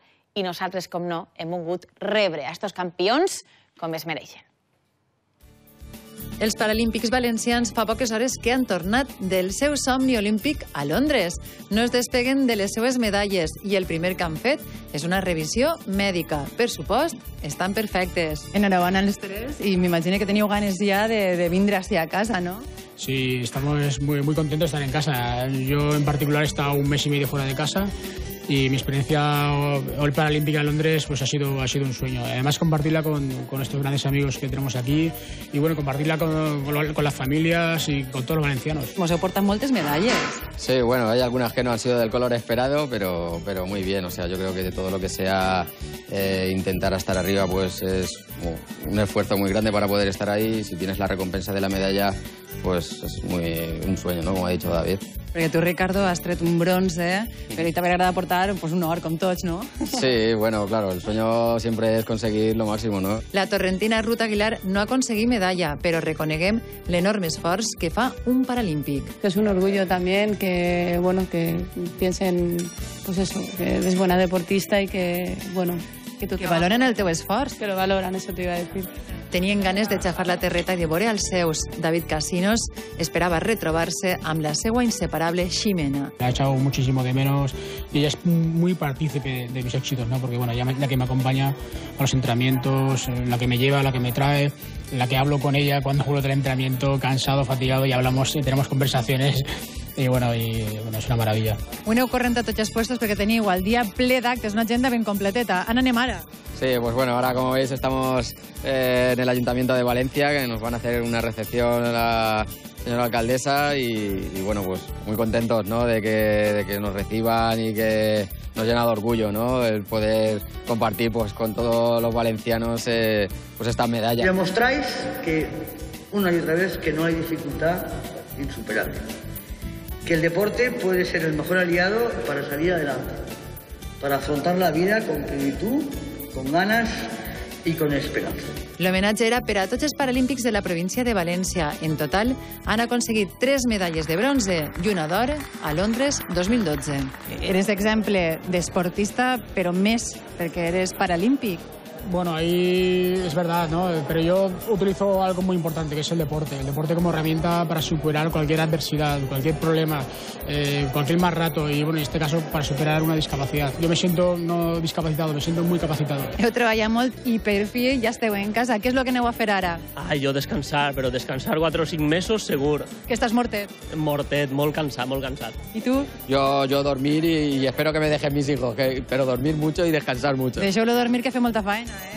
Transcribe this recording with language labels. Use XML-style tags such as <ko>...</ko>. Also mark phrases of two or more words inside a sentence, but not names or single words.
<ca>I nosaltres, com no, hem volgut rebre a estos campions com es mereixen. Els paralímpics valencians fa poques hores que han tornat del seu somni olímpic a Londres. No es despeguen de les seues medalles i el primer que han fet és una revisió mèdica. Per supost, estan perfectes.</ca> <es>Enhorabuena a los tres y me imagino que</es> <ca>teníeu ganes</ca> <es>ya de vindre hacia casa, ¿no? Sí, estamos muy contentos de estar en casa. Yo en particular he estado un mes y medio fuera de casa y mi experiencia hoy paralímpica en Londres pues ha sido un sueño. Además compartirla con estos grandes amigos que tenemos aquí y bueno, compartirla con las familias y con todos los valencianos.</es> <ca>Mos heu portat moltes medalles.</ca> <es>Sí, bueno, hay algunas que no han sido del color esperado, pero muy bien. O sea, yo creo que de todo lo que sea intentar estar arriba, pues es un esfuerzo muy grande para poder estar ahí. Si tienes la recompensa de la medalla, pues es un sueño, ¿no? Como ha dicho David.</es> <ca>Perquè tu, Ricardo, has tret un bronze, però també agrada portar pues, un or, com tots, no?</ca> <es>Sí, bueno, claro, el sueño siempre es conseguir lo máximo, ¿no?</es> <ca>La torrentina Ruth Aguilar no ha aconseguit medalla, però reconeguem l'enorme esforç que fa un paralímpic.</ca> <es>Es un orgullo también que, bueno, que piensen, pues eso, que eres buena deportista y que, bueno,</es> <ca>que valoren el teu esforç.</ca> <es>Que lo valoran, eso te iba a decir.</es> <ca>Tenien ganes de xafar la terreta i de veure els seus. David Casinos esperava retrobar-se amb la seva inseparable Ximena.</ca> <es>La he echado muchísimo de menos y ella es muy partícipe de mis éxitos, ¿no? Porque bueno, ella es la que me acompaña a los entrenamientos, la que me lleva, la que me trae, la que hablo con ella cuando juego del entrenamiento, cansado, fatigado, y hablamos y tenemos conversaciones. Y bueno, es una maravilla.</es> <ca>Ho aneu corrent a tots els puestos perquè teniu el dia ple d'actes, una agenda ben completeta. On anem ara?</ca> <es>Sí, pues bueno, ahora como veis estamos en el Ayuntamiento de Valencia, que nos van a hacer una recepción a la señora alcaldesa y bueno, pues muy contentos, ¿no? de que nos reciban y que nos llena de orgullo, ¿no? El poder compartir pues con todos los valencianos pues estas medallas. Demostráis que una y otra vez que no hay dificultad insuperable, que el deporte puede ser el mejor aliado para salir adelante, para afrontar la vida con plenitud, con ganas y con esperanza.</es> <ca>L'homenatge era per a tots els paralímpics de la província de València. En total, han aconseguit 3 medalles de bronze i una d'or a Londres 2012. Eres exemple d'esportista, però més perquè eres paralímpic.</ca> <es>Bueno, ahí es verdad, ¿no? Pero yo utilizo algo muy importante, que es el deporte como herramienta para superar cualquier adversidad, cualquier problema, cualquier mal rato y, bueno, en este caso, para superar una discapacidad. Yo me siento no discapacitado, me siento muy capacitado.</es> <ca>Heu treballat molt i per fi ja esteu en casa. Què és el que aneu a fer ara? Jo descansar, però descansar 4 o 5 mesos segur. Que estàs mortet? Mortet, molt cansat, molt cansat. I tu?</ca> <es>Yo dormir y espero que me dejen mis hijos, pero dormir mucho y descansar mucho.</es> <ca>Deixeu-lo dormir, que fer molta faena, eh?</ca>